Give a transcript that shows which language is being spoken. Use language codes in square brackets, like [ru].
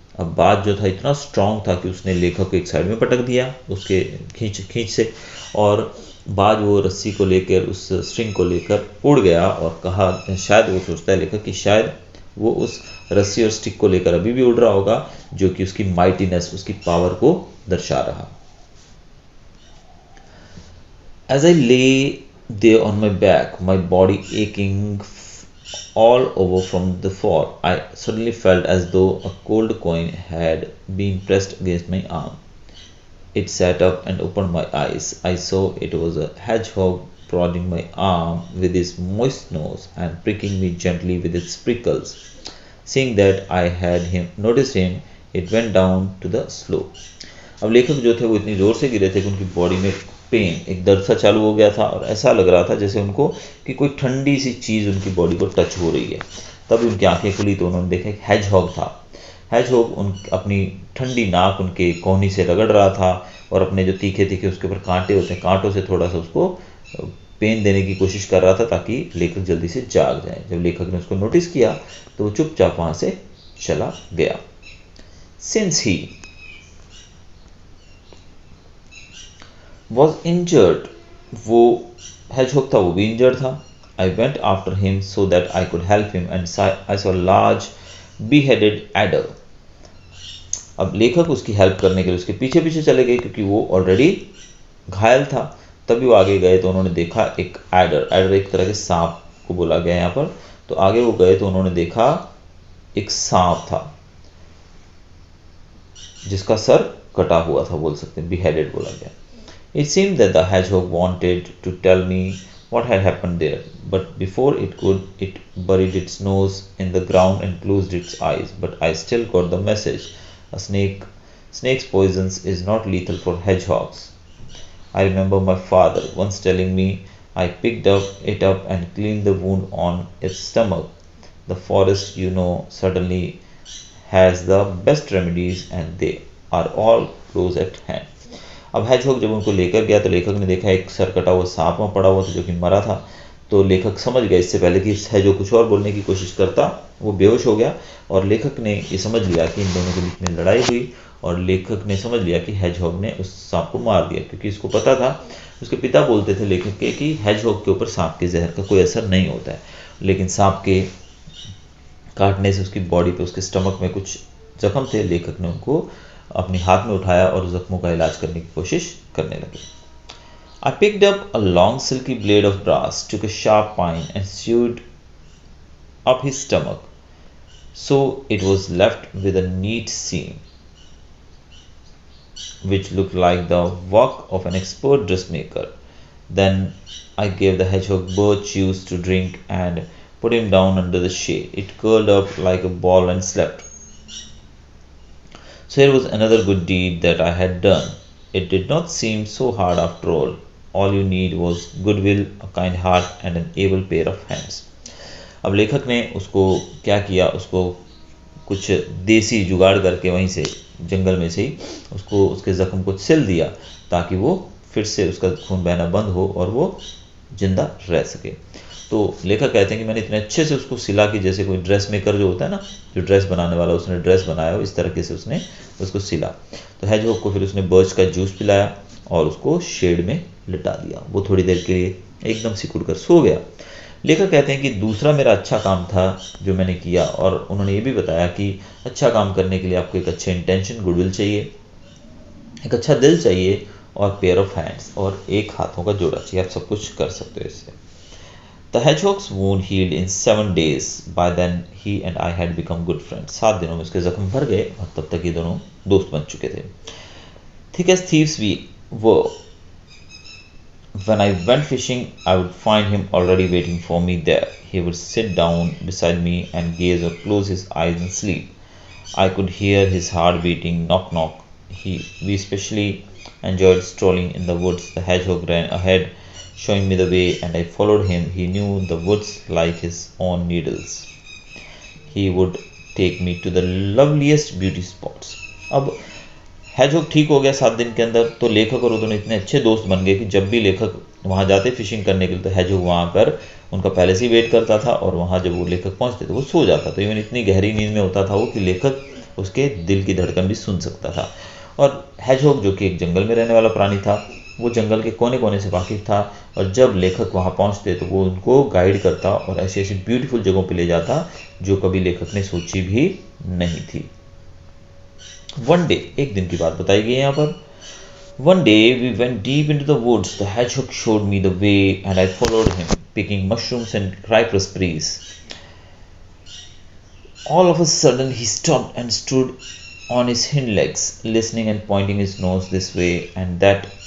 [hi] अब बाज जो था इतना स्ट्रांग था कि उसने लेखक को एक साइड में पटक दिया उसके खींच से, और बाज वो रस्सी को लेकर, उस स्ट्रिंग को लेकर उड़ गया। और कहा, शायद वो सोचता है लेखक कि शायद वो उस रस्सी और स्टिक को लेकर अभी भी उड़ रहा होगा, जो कि उसकी माइटीनेस, उसकी पावर को दर्शा रहा। [en] As I lay there on my back, my body aching all over from the fall, I suddenly felt as though a cold coin had been pressed against my arm. It sat up and opened my eyes. I saw it was a hedgehog prodding my arm with his moist nose and pricking me gently with its prickles. Seeing that I had him noticed him, it went down to the slope. [hi] अब लेखक जो थे वो इतनी ज़ोर से गिरे थे कि उनकी बॉडी में पेन, एक दर्द सा चालू हो गया था और ऐसा लग रहा था जैसे उनको कि कोई ठंडी सी चीज़ उनकी बॉडी को टच हो रही है। तभी उनकी आंखें खुली तो उन्होंने देखा एक हैजहॉग था। हैजहॉग अपनी ठंडी नाक उनके कोहनी से रगड़ रहा था और अपने जो तीखे तीखे उसके ऊपर कांटे होते हैं, कांटों से थोड़ा सा उसको पेन देने की कोशिश कर रहा था ताकि लेखक जल्दी से जाग जाए। जब लेखक ने उसको नोटिस किया तो वो चुपचाप वहाँ से चला गया। [en] since he was injured, [hi] वो hedgehog था वो भी इंजर्ड था। [en] I went after him so that I could help him and I saw a large beheaded adder. [hi] अब लेखक उसकी हेल्प करने के लिए उसके पीछे पीछे चले गए क्योंकि वो ऑलरेडी घायल था। तभी वो आगे गए तो उन्होंने देखा एक एडर, एडर एक तरह के सांप को बोला गया यहाँ पर। तो आगे वो गए तो उन्होंने देखा एक सांप था जिसका सर कटा हुआ था, बोल सकते हैं beheaded बोला गया। [en] It seemed that the hedgehog wanted to tell me what had happened there, but before it could, it buried its nose in the ground and closed its eyes. But I still got the message. Snake's poison is not lethal for hedgehogs. I remember my father once telling me. I picked it up and cleaned the wound on its stomach. The forest, suddenly has the best remedies and they are all close at hand. [hi] अब hedgehog जब उनको लेकर गया तो लेखक ने देखा एक सर कटा हुआ सांप वहाँ पड़ा हुआ था जो कि मरा था। तो लेखक समझ गया इससे पहले कि हैजहॉग कुछ और बोलने की कोशिश करता, वो बेहोश हो गया और लेखक ने ये समझ लिया कि इन दोनों के बीच में लड़ाई हुई और लेखक ने समझ लिया कि हैजहॉग ने उस सांप को मार दिया, क्योंकि इसको पता था, उसके पिता बोलते थे लेखक के कि हैजहॉग के ऊपर सांप के जहर का कोई असर नहीं होता है, लेकिन सांप के काटने से उसकी बॉडी पे, उसके स्टमक में कुछ जख्म थे। लेखक ने उनको अपने हाथ में उठाया और जख्मों का इलाज करने की कोशिश करने लगे। [en] I picked up a long silky blade of grass, took a sharp pine and sewed up his stomach, so it was left with a neat seam, which looked like the work of an expert dressmaker. Then I gave the hedgehog birch juice to drink and put him down under the shade. It curled up like a ball and slept. So here was another good deed that I had done. It did not seem so hard after all. All you need was goodwill, a kind heart and an able pair of hands. [hi] अब लेखक ने उसको क्या किया, उसको कुछ देसी जुगाड़ करके वहीं से जंगल में से ही उसको उसके ज़ख्म को सिल दिया ताकि वो फिर से उसका खून बहना बंद हो और वो जिंदा रह सके। तो लेखक कहते हैं कि मैंने इतने अच्छे से उसको सिला कि जैसे कोई ड्रेस मेकर जो होता है ना, जो ड्रेस बनाने वाला, उसने ड्रेस बनाया हो इस तरीके से उसने उसको सिला। तो हैजहॉग को फिर उसने बर्च का जूस पिलाया और उसको शेड में लिटा दिया। वो थोड़ी देर के लिए एकदम सिकुड़ कर सो गया। लेखक कहते हैं कि दूसरा मेरा अच्छा काम था जो मैंने किया, और उन्होंने ये भी बताया कि अच्छा काम करने के लिए आपको एक अच्छे इंटेंशन, गुडविल चाहिए, एक अच्छा दिल चाहिए और [en] pair of hands, [hi] और एक हाथों का जोड़ा चाहिए। आप सब कुछ कर सकते हो इससे। [en] The hedgehog's wound healed in 7 days. By then he and I had become good friends. [hi] 7 दिनों में उसके जख्म भर गए और तब तक ये दोनों दोस्त बन चुके थे। [en] Thick as thieves we were. When I went fishing, I would find him already waiting for me there. He would sit down beside me and gaze or close his eyes and sleep. I could hear his heart beating, knock knock. We especially enjoyed strolling in the woods. The hedgehog ran ahead, showing me the way, and I followed him. He knew the woods like his own needles. He would take me to the loveliest beauty spots. [hi] अब hedgehog ठीक हो गया 7 दिन के अंदर, तो लेखक और वो दोनों इतने अच्छे दोस्त बन गए कि जब भी लेखक वहाँ जाते फिशिंग करने के लिए तो हैजहॉग वहाँ पर उनका पहले से ही वेट करता था, और वहाँ जब वो लेखक पहुँचते तो वो सो जाता था। इवन इतनी गहरी नींद में होता था वो कि लेखक उसके दिल की धड़कन भी सुन सकता था। और हैजहॉग जो कि एक जंगल में रहने वाला प्राणी था, वो जंगल के कोने कोने से वाकिफ था, और जब लेखक वहाँ पहुँचते तो वो उनको गाइड करता और ऐसी ऐसी ब्यूटीफुल जगहों पे ले जाता जो कभी लेखक ने सोची भी नहीं थी। [en] one day, [hi] एक दिन की बात बताई गई है यहाँ पर। [en] One day we went deep into the woods. The hedgehog showed me the way and I followed him, picking mushrooms and cypress trees. All of a sudden he stopped and stood on his hind legs, listening and pointing his nose this way and that